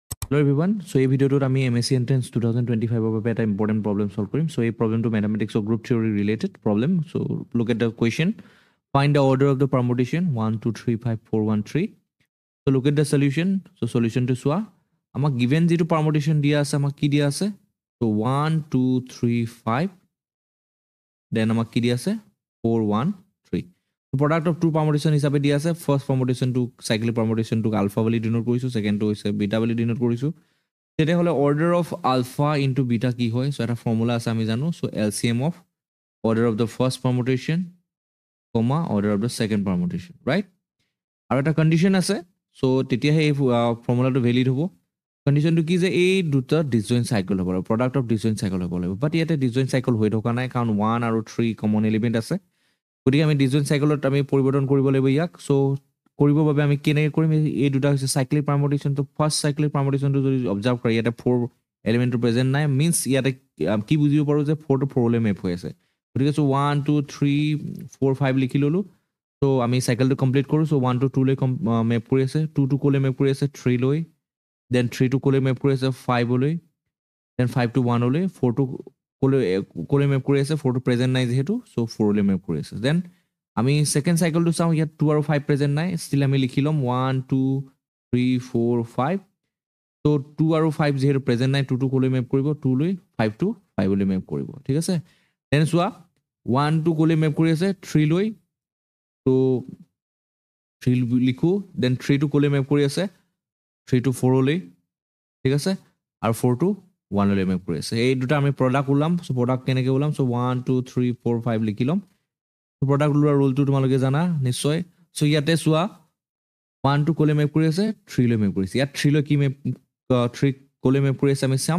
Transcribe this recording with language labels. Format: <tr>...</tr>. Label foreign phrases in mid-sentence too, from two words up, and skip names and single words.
<as>Hello everyone. So এই ভিডিওটোত আমি MSc Entrance 2025 বাবে এটা</as> <en>important problem solve</en> <as>কৰিম.</as> <en>So এই problemটো mathematics or group theory related problem. So look at the question. Find the order of the permutation 1 2 3 5 4 1 3. So look at the solution. So solution to</en> <as>চোৱা আমাক</as> <en>given যেটো permutation</en> <as>দিয়া আছে আমাক কি দিয়া আছে? So 1 2 3 5 then আমাক কি দিয়া আছে 4 1 3. So</as> <en>product of two permutation</en> <as>হিচাপে দিয়া আছে.</as> <en>First permutation to cyclic permutation to alpha</en> <as>বুলি denote কৰিছো, second to হৈছে beta বুলি denote কৰিছো. তেতিয়া হলে</as> <en>order of alpha into beta</en> <as>কি হয়? So এটা formula আছে আমি জানো.</as> <en>So LCM of order of the first permutation comma order of the second permutation, right?</en> <as>আৰু এটা condition আছে. So তেতিয়া এই formulaটো valid হ'ব. Condition to কি যে এই দুটা</as> <en>disjoint cycle</en> <as>হ'ব,</as> <en>product of disjoint cycle হ'ব লাগিব.</en> <as>But ইয়াতে</as> <en>disjoint cycle</en> <as>হৈ থকা নাই কাৰণ 1 আৰু 3 common element আছে. গতিকে আমি</as> <en>disjoint cycleত</en> <as>আমি পৰিৱৰ্তন কৰিব লাগিব ইয়াক. So কৰিবৰ বাবে আমি কেনেকৈ কৰিম? এই দুটা হৈছে</as> <en>cyclic permutation.</en> <as>তো</as> <en>first cyclic permutation</en> <as>টো যদি অবজাৰ্ভ কৰি ইয়াতে 4</as> <en>element present</en> <as>নাই মিন্স ইয়াতে কি বুজিব পাৰো যে 4 টো 4 লৈ মেপ হৈ আছে। গতিকে so 1 2 3 4 5 লিখি ললো। তো আমি সাইকেলটো কমপ্লিট কৰো। so 1 to 2 লৈ মেপ কৰি আছে, 2 to কোলে মেপ কৰি আছে 3 লৈ, then 3 to কোলে মেপ কৰি আছে 5 লৈ, then 5 to 1 লৈ, 4 to কোলে মেপ কৰি আছে 4 to প্ৰেজেন্ট নাই যেহেতু so 4 লৈ মেপ কৰি আছে। then আমি</as> <en>second cycleটো</en> <as>চাও, ইয়াত 2 আৰু 5 প্ৰেজেন্ট নাই, স্টিল আমি লিখি লম 1 2 3 4 5। so 2 আৰু 5 যেহেতু প্ৰেজেন্ট নাই 2 to কোলে মেপ কৰিব 2 লৈ, 5 to 5 লৈ মেপ কৰিব, ঠিক আছে। then চোৱা 1 to কোলে মেপ কৰি আছে 3 লৈ, so 3 লিখো, then 3 to কোলে মেপ কৰি আছে 3 to 4 লৈ, ঠিক আছে, আৰু 4 to 1 লৈ মেপ কৰি আছে। এই দুটা আমি প্ৰডাক্ট ওলাম। so প্ৰডাক্ট কেনেকৈ ওলাম? so 1 2 3 4 5 লিখি লম। প্ৰডাক্ট ওলোৱাৰ ৰুলটো তোমালোকে জানা নিশ্চয়। so ইয়াতে চোৱা 1 to কোলে মেপ কৰি আছে 3 লৈ মেপ কৰিছে, ইয়াত 3 লৈ কি মেপ 3 কোলে মেপ কৰি আছে আমি চাম।</as>